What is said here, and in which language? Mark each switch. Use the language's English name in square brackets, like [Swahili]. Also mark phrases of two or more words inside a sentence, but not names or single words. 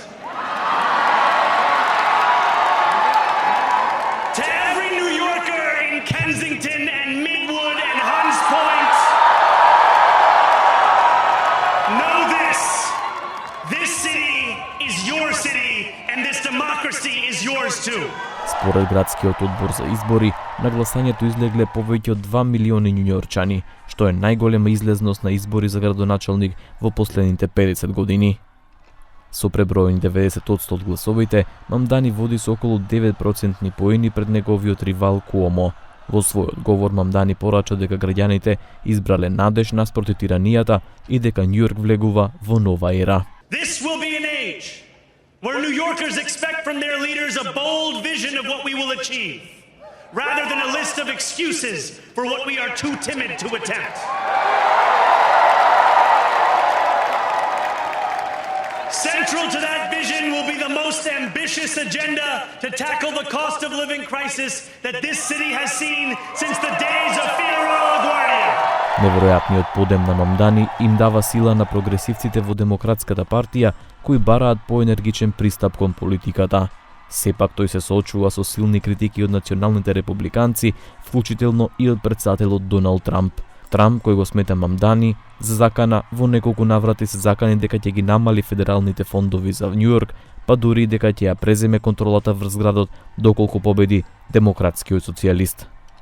[English] To every New Yorker in Kensington and Midwood and Hunts Point, know this. This city is your city and this democracy is yours too. [Macedonian] Според градскиот одбор за избори, на гласањето излегле повеќе од 2 милиони њуњорчани, што е најголема излезност на избори за градоначалник во последните 50 години. Со преброени 90% од гласовите, Мамдани води со околу 9% поени пред неговиот ривал Куомо. Во својот говор Мамдани порача дека граѓаните избрале надеж наспроти тиранијата и дека Њујорк влегува во нова ера. [English] This will be an age where New Yorkers expect from their leaders a bold vision of what we will achieve, rather than a list of excuses for what we are too timid to attempt. Central to that vision will be the most ambitious agenda to tackle the cost of living crisis that this city has seen since the days of Figueroa LaGuardia. [Macedonian] Неверојатниот подем на Мамдани им дава сила на прогресивците во Демократската партија, кои бараат поенергичен пристап кон политиката. Сепак тој се соочува со силни критики од националните републиканци, вклучително и од претседателот Доналд Трамп. Трамп, кој го смета Мамдани за закана, во неколку наврати се закани дека ќе ги намали федералните фондови за Њујорк, па дури дека ќе ја преземе контролата врз градот доколку победи демократскиот социјалист.